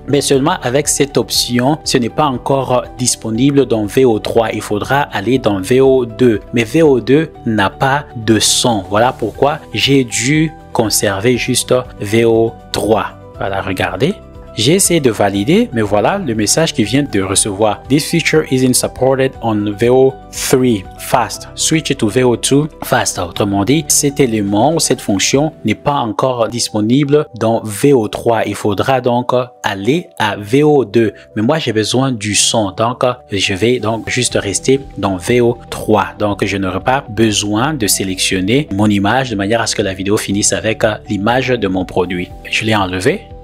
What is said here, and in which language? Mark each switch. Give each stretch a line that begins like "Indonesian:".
French: Mais seulement avec cette option, ce n'est pas encore disponible dans VO3. Il faudra aller dans VO2. Mais VO2 n'a pas de son. Voilà pourquoi j'ai dû conserver juste VO3. Voilà, regardez. J'ai essayé de valider, mais voilà le message qui vient de recevoir.
English: This feature isn't supported on VO3 fast. Switch to VO2 fast.
French: Autrement dit, cet élément ou cette fonction n'est pas encore disponible dans VO3. Il faudra donc aller à VO2. Mais moi, j'ai besoin du son. Donc, je vais donc juste rester dans VO3. Donc, je n'aurai pas besoin de sélectionner mon image de manière à ce que la vidéo finisse avec l'image de mon produit. Je l'ai enlevé.